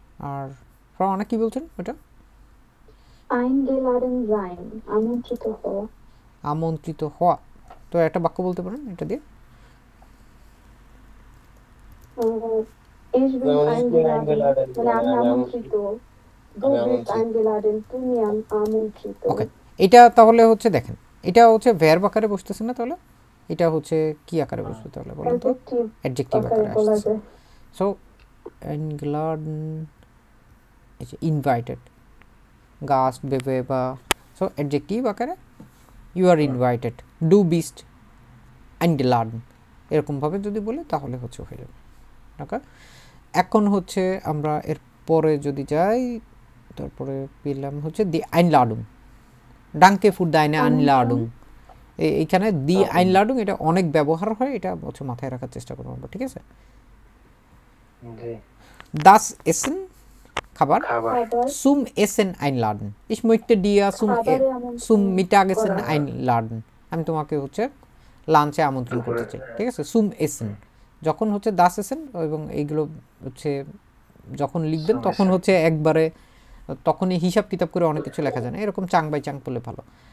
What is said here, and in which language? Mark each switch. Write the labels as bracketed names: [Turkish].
[Bangla] আর ফ্রাউনা কি বলছেন ওটা? [German] eingeladen sein, আমন্ত্রিত হওয়া, [Bangla] আমন্ত্রিত হওয়া। তো একটা বাক্য বলতে পারেন এটা দিয়ে। [German] Ich bin eingeladen, মানে আমি আমন্ত্রিত। Du bist eingeladen, তুমি আমন্ত্রিত। [Bangla] ওকে, এটা তাহলে হচ্ছে দেখেন, এটা হচ্ছে ভার্ব আকারে বসতেছে না, তাহলে এটা হচ্ছে কি আকারে বসবে তাহলে বলেন তো? অ্যাডজেক্টিভ আকারে আসছে। So eingeladen is invited, gast bewerber, so adjective আকারে you are invited, du bist eingeladen, এরকম ভাবে যদি বলে তাহলে হচ্ছে হয়ে যাবে। ওকে, এখন হচ্ছে আমরা এর পরে যদি যাই, তারপরে পেলাম হচ্ছে দি Einladung, danke für deine Einladung। এইখানে দি Einladung এটা অনেক ব্যবহার হয়, এটা হচ্ছে মাথায় রাখার চেষ্টা করবো আমরা, ঠিক আছে? Das Essen, খাবার, zum Essen einladen, ich möchte dir zum Mittagessen einladen, আমি তোমাকে হচ্ছে লাঞ্চে আমন্ত্রণ করতে চাই, ঠিক আছে? zum Essen যখন হচ্ছে das Essen, এবং এইগুলো হচ্ছে যখন লিখবেন তখন হচ্ছে একবারে তখনই হিসাব কিতাব করে অনেক কিছু লেখা যায় না, এরকম চাং বাই চাং বললে ভালো।